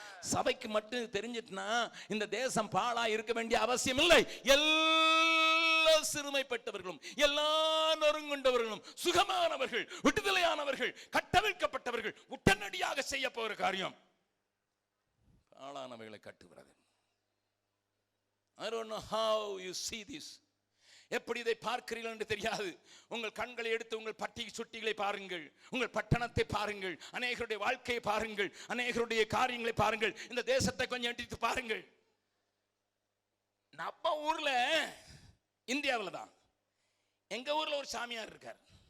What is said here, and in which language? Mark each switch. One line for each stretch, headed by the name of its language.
Tamil: சபைக்கு மட்டும் தெரிஞ்சிட்டுனா இந்த தேசம் பாழா இருக்க வேண்டிய அவசியம் இல்லை. எல்லா சிறுமைப்பட்டவர்களும், எல்லா நொறுங்குண்டவர்களும், சுகமானவர்கள், விடுதலையானவர்கள், கட்டவிழ்க்கப்பட்டவர்கள் உடனடியாக செய்ய போகிற காரியம் பாழானவைகளை கட்டுகிறது.
English: I don't know how you see this.
Tamil: எப்படி இதை பார்க்கிறீர்கள் என்று தெரியாது. உங்கள் கண்களை எடுத்து உங்கள் பட்டி சுட்டிகளை பாருங்கள், உங்கள் பட்டணத்தை பாருங்கள், அநேகருடைய வாழ்க்கையை பாருங்கள், அநேகருடைய காரியங்களை பாருங்கள், இந்த தேசத்தை கொஞ்சம் எடுத்து பாருங்கள். நம்ம ஊர்ல, இந்தியாவில் தான், எங்க ஊர்ல ஒரு சாமியார் இருக்கார்.